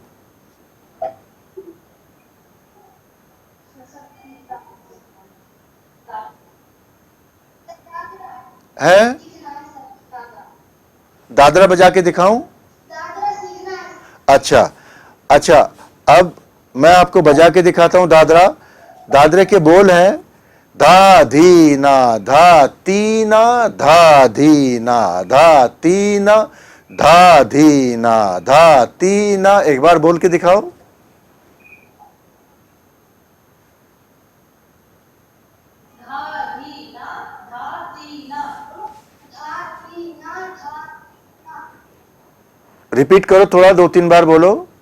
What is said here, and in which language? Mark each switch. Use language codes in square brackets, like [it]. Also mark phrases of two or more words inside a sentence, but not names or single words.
[hi] है? दादरा बजा के दिखाऊं? अच्छा, अब मैं आपको बजा के दिखाता हूं दादरा। दादरे के बोल हैं धा धीना धा तीना धा धीना धा तीना धा धीना धा तीना। एक बार बोल के दिखाओ। रिपीट करो थोड़ा, 2-3 बार बोलो।